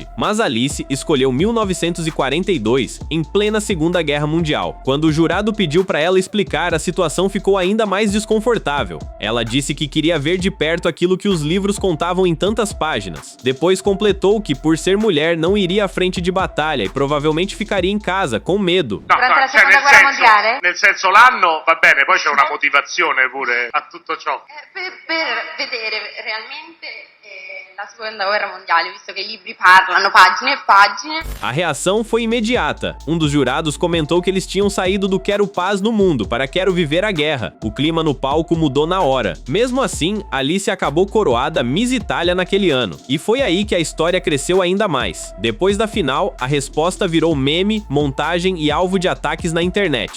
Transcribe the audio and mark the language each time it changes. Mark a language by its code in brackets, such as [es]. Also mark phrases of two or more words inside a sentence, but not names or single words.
[pt] Mas Alice escolheu 1942, em plena Segunda Guerra Mundial. Quando o jurado pediu para ela explicar, a situação ficou ainda mais desconfortável. Ela disse que queria ver de perto aquilo que os livros contavam em tantas páginas. Depois completou que, por ser mulher, não iria à frente de batalha e provavelmente ficaria em casa, com medo. [it] Durante la seconda guerra mondiale? Nel senso l'anno va bene, poi c'è una motivazione pure a tutto ciò. Per vedere realmente la seconda guerra mondiale, visto che i libri parlano pagine e pagine. [pt] A reação foi imediata. Um dos jurados comentou que eles tinham saído do quero paz no mundo para quero viver a guerra. O clima no palco mudou na hora. Mesmo assim, Alice acabou coroada Miss Itália naquele ano. E foi aí que a história cresceu ainda mais. Depois da final, a resposta virou meme, montagem e alvo de ataques na internet.